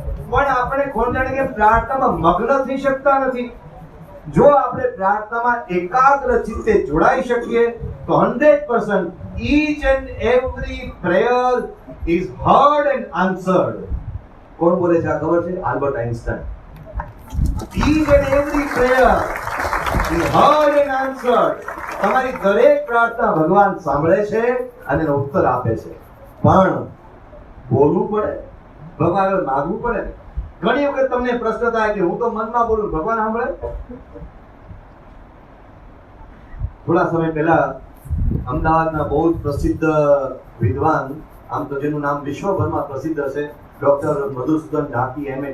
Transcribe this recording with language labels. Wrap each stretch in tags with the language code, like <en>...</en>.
<gu>પણ આપણે કોણ જાણે કે પ્રાર્થનામાં મગ્ન થઈ શકતા નથી. જો આપણે પ્રાર્થનામાં એકાગ્ર ચિત્તે જોડાઈ શકીએ તો 100%</gu> <en>each and every prayer is heard and answered.</en> <gu>કોણ બોલે છે આ ખબર છે? Albert Einstein.</gu> <en>each and every prayer is heard and answered.</en> <gu>તમારી દરેક પ્રાર્થના ભગવાન સાંભળે છે અને એનો ઉત્તર આપે છે, પણ બોલવું પડે, ભગવાન આગળ માગવું પડે. ઘણી વખત તમને પ્રશ્ન થાય કે હું તો મનમાં બોલું, ભગવાન સાંભળે? થોડા સમય પહેલા અમદાવાદના બહુ જ પ્રસિદ્ધ વિદ્વાન, આમ તો જેનું નામ વિશ્વભરમાં પ્રસિદ્ધ છે, ડોક્ટર મધુસૂદન ઢાકી, M.A.</gu>